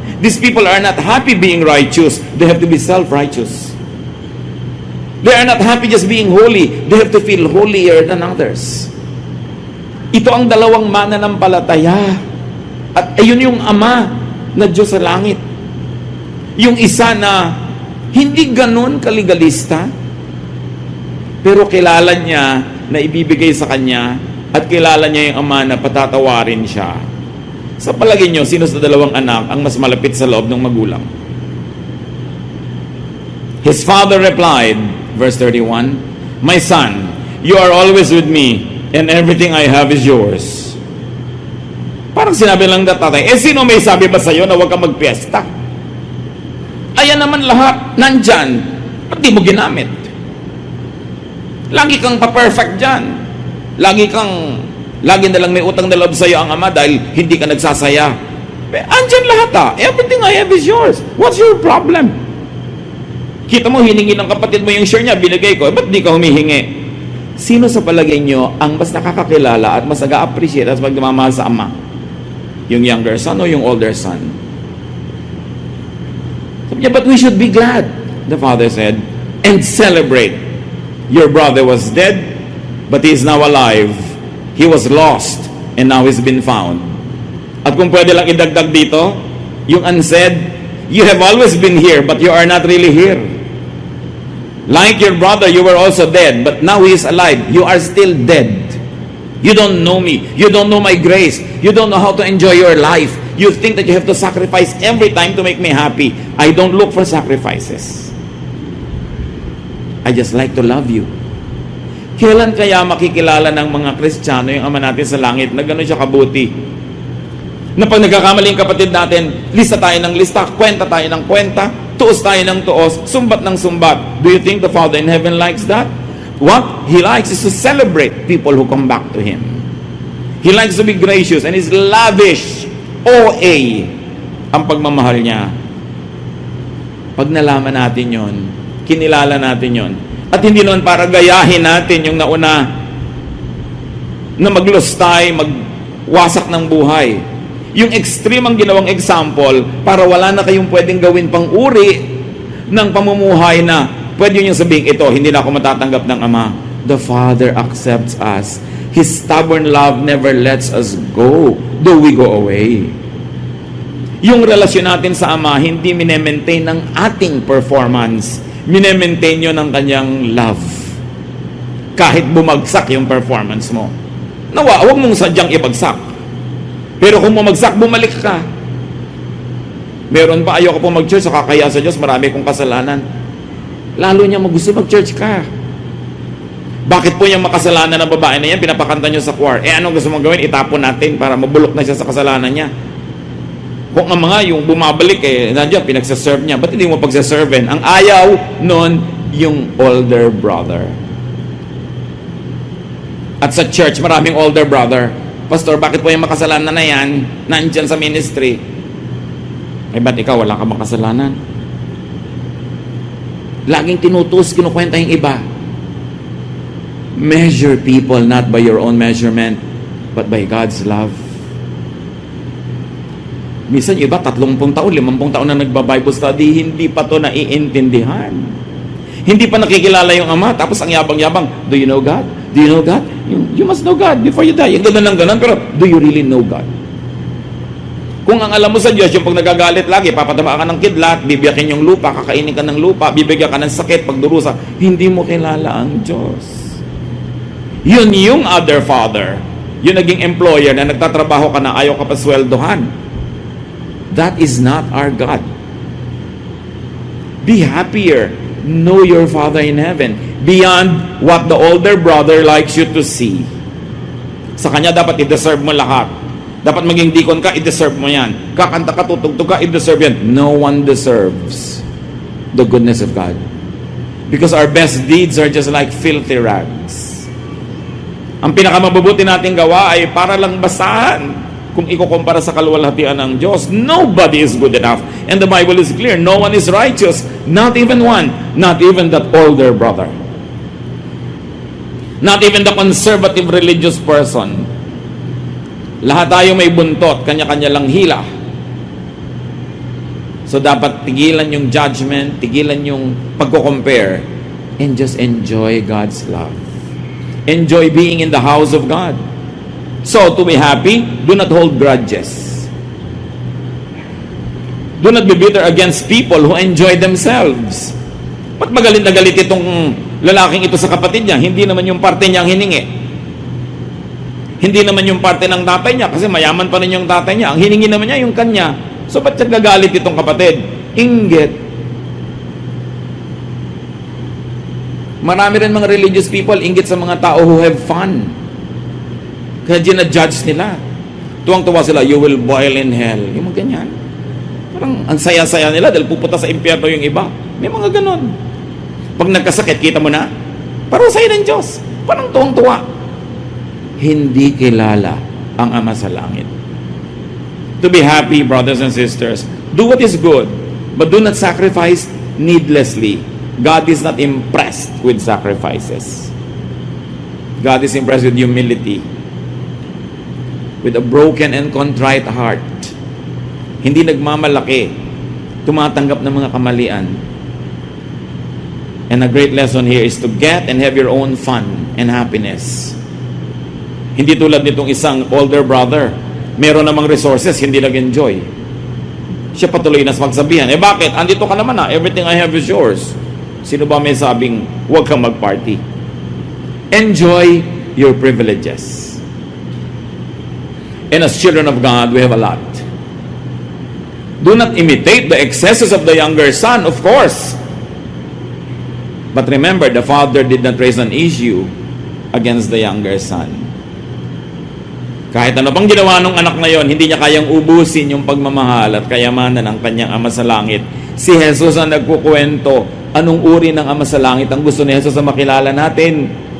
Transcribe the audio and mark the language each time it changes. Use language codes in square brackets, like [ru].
[en] These people are not happy being righteous. They have to be self-righteous. They are not happy just being holy. They have to feel holier than others. [tl] Ito ang dalawang mananampalataya. At ayun yung Ama na Diyos sa langit. Yung isa na hindi ganun kaligalista, pero kilala niya na ibibigay sa kanya at kilala niya yung Ama na patatawarin siya. Sa palagay niyo, sino sa dalawang anak ang mas malapit sa loob ng magulang? [en] His father replied, verse 31, "My son, you are always with me, and everything I have is yours." [tl] Parang sinabi lang na tatay, sino may sabi ba sa'yo na huwag kang magpiesta? Ayan naman lahat, nandyan. Ba't di mo ginamit? Lagi kang pa-perfect dyan. Lagi na lang may utang na loob sa'yo ang Ama dahil hindi ka nagsasaya. Andyan lahat [en] Everything I have is yours. What's your problem? [tl] Kita mo, hiningi ng kapatid mo yung share niya, binigay ko. Ba't di ka humihingi? Sino sa palagay nyo ang mas nakakakilala at mas nag-a-appreciate at magmamahal sa Ama? [en] Yung younger son o yung older son? [tl] Sabi niya, [en] but we should be glad, the father said, and celebrate. Your brother was dead, but he is now alive. He was lost, and now he's been found. [tl] At kung pwede lang idagdag dito, [en] yung unsaid, you have always been here, but you are not really here. Like your brother, you were also dead, but now he is alive. You are still dead. You don't know me. You don't know my grace. You don't know how to enjoy your life. You think that you have to sacrifice every time to make me happy. I don't look for sacrifices. I just like to love you. [tl] Kailan kaya makikilala ng mga Kristiyano yung Ama natin sa langit na gano'n siya kabuti? Na pag nagkakamali yung kapatid natin, lista tayo ng lista, kwenta tayo ng kwenta, tuos tayo ng tuos, sumbat ng sumbat. [en] Do you think the Father in heaven likes that? What He likes is to celebrate people who come back to Him. He likes to be gracious and is lavish, OA, [tl] ang pagmamahal niya. Pag nalaman natin yon, kinilala natin yon, at hindi naman para gayahin natin yung nauna na maglustay, magwasak ng buhay. Yung extreme ang ginawang example para wala na kayong pwedeng gawin pang uri ng pamumuhay na pwede nyo sabihin, ito, hindi na ako matatanggap ng Ama. [en] The Father accepts us. His stubborn love never lets us go, though we go away. [tl] Yung relasyon natin sa Ama, hindi minemaintain ng ating performance. Minemaintain nyo ng kanyang love. Kahit bumagsak yung performance mo. Nawa, huwag mong sadyang ibagsak. Pero kung bumagsak, bumalik ka. Meron pa, ayoko po mag-church, sa kakaya sa Diyos, marami kong kasalanan. Lalo niya gusto mag-church ka. Bakit po yung makasalanan ng babae na yan, pinapakanta nyo sa choir? Anong gusto mong gawin? Itapon natin para mabulok na siya sa kasalanan niya. Kung ang mga yung bumabalik, nandiyan, pinagsaserve niya. Ba't hindi mo pagsaserven? Ang ayaw nun, yung older brother. At sa church, maraming older brother. Pastor, bakit po yung makasalanan na yan, nandiyan sa ministry? Ba't ikaw, wala ka makasalanan? Laging tinutus, kinukwenta yung iba. [en] Measure people not by your own measurement, but by God's love. [tl] Minsan iba, 30 taon, 50 taon na nagba-Bible study, hindi pa to naiintindihan. Hindi pa nakikilala yung ama, tapos ang yabang-yabang, [en] do you know God? [tl] Do you know God? [en] You must know God before you die. [tl] Yung ganun ng ganun, pero [en] do you really know God? [tl] Kung ang alam mo sa Diyos, yung pag nagagalit lagi, papataba ka ng kidlat, bibiyakin yung lupa, kakainin ka ng lupa, bibigyan ka ng sakit, pagdurusa, hindi mo kilala ang Diyos. Yun yung other father. Yung naging employer na nagtatrabaho ka na ayaw ka pa sweldohan. [en] That is not our God. Be happier. Know your Father in heaven beyond what the older brother likes you to see. [tl] Sa kanya dapat i-deserve mo lahat. Dapat maging deacon ka, i-deserve mo yan. Kakanta ka, tutugtog ka, i-deserve yan. [en] No one deserves the goodness of God. Because our best deeds are just like filthy rags. [tl] Ang pinakamabubuti nating gawa ay para lang basahan. Kung ikukumpara sa kaluwalhatian ng Diyos, [en] nobody is good enough. And the Bible is clear, no one is righteous, not even one, not even that older brother. Not even the conservative religious person. [tl] Lahat tayo may buntot, kanya-kanya lang hila. [en] So [tl] dapat tigilan yung judgment, tigilan yung pagko-compare, [en] and just enjoy God's love. Enjoy being in the house of God. So, to be happy, do not hold grudges. Do not be bitter against people who enjoy themselves. [tl] Ba't magalit na galit itong lalaking ito sa kapatid niya? Hindi naman yung parte niya ang hiningi. Hindi naman yung parte ng tatay niya, kasi mayaman pa rin yung tatay niya. Ang hiningi naman niya yung kanya. So, ba't siya gagalit itong kapatid? Inggit. Marami rin mga religious people, inggit sa mga tao [en] who have fun. [tl] Kaya ginadjudge nila. Tuwang-tuwa sila, [en] you will boil in hell. [tl] Yung mga ganyan. Parang ang saya-saya nila dahil pupunta sa impyerno yung iba. May mga ganon. Pag nagkasakit, kita mo na, parang sa'yo ng Diyos. Parang tuwang-tuwa. Hindi kilala ang Ama sa langit. [en] To be happy, brothers and sisters, do what is good, but do not sacrifice needlessly. God is not impressed with sacrifices. God is impressed with humility. With a broken and contrite heart. [tl] Hindi nagmamalaki, tumatanggap ng mga kamalian. [en] And a great lesson here is to get and have your own fun and happiness. [tl] Hindi tulad nitong isang older brother, meron namang resources, hindi nag-enjoy. Siya patuloy na magsabihan, bakit? Andito ka naman [en] everything I have is yours. [tl] Sino ba may sabing, huwag kang mag-party? [en] Enjoy your privileges. And as children of God, we have a lot. Do not imitate the excesses of the younger son, of course. But remember, the father did not raise an issue against the younger son. [tl] Kahit ano pang ginawa ng anak na yon, hindi niya kayang ubusin yung pagmamahal at kayamanan ng kanyang Ama sa Langit. Si Jesus ang nagkukwento, anong uri ng Ama sa Langit ang gusto ni Jesus na makilala natin?